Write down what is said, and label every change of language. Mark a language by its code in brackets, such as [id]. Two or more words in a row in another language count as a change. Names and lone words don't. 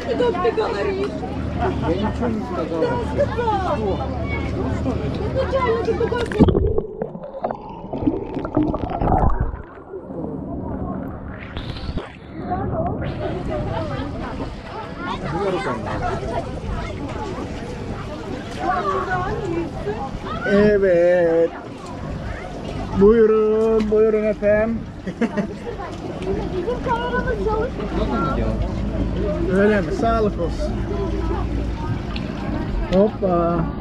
[ru] Doktor говорит. Я ничего не сказал. Сказал. Изначально ты такой... Двумя руками. [tr] Evet. Buyurun, buyurun efendim. Bizim kameramız çalışmıyor. Nasıl mı делать? Öyle mi? Sağlık olsun. Hoppa.